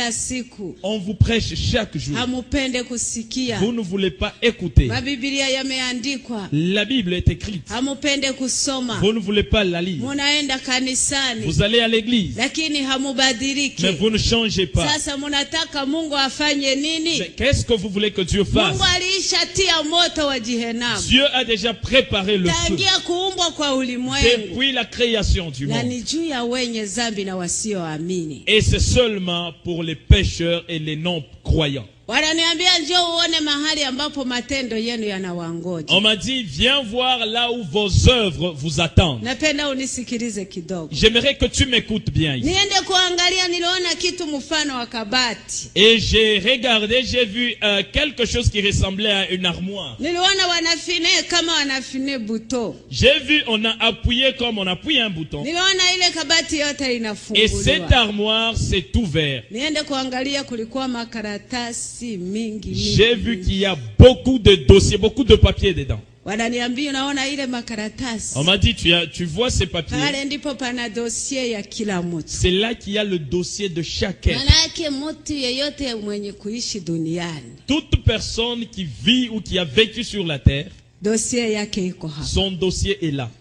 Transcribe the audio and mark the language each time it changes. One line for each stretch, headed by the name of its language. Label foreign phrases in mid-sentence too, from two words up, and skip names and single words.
French: On vous prêche chaque jour. Vous ne voulez pas écouter. La Bible est écrite. Vous ne voulez pas la lire. Vous allez à l'église. Mais vous ne changez pas.
Swahili: unataka Mungu afanye nini?
French: Mais qu'est-ce que vous voulez que Dieu fasse?
Swahili: Mungu alishatia moto wa Jehanamu.
French: Dieu a déjà préparé le feu.
Swahili: Tangia kuumbwa kwa ulimwengu.
French: Depuis la création du monde.
Swahili: Na ni juu ya wenye dhambi na wasioamini.
French: Et c'est seulement pour les pécheurs et les non-croyants.
Swahili: Wananiambia njoo uone mahali ambapo matendo yenu yanawangoja.
French: On m'a dit viens voir là où vos œuvres vous attendent.
Swahili: Napenda unisikilize kidogo.
French: J'aimerais que tu m'écoutes bien ici.
Swahili: Niende kuangalia niliona kitu mfano wa kabati.
French: Et j'ai regardé, j'ai vu quelque chose qui ressemblait à une armoire.
Swahili: Niliona wanafine kama wanafine buto.
French: J'ai vu on a appuyé comme on appuie un bouton.
Swahili: Niliona ile kabati yote inafunguliwa.
French: Et cette armoire s'est ouverte.
Swahili: Niende kuangalia kulikuwa makaratasi.
French: J'ai vu qu'il y a beaucoup de dossiers, beaucoup de papiers dedans. On m'a dit, tu vois ces papiers. C'est là qu'il y a le dossier de chacun. Toute personne qui vit ou qui a vécu sur la terre, son dossier est là.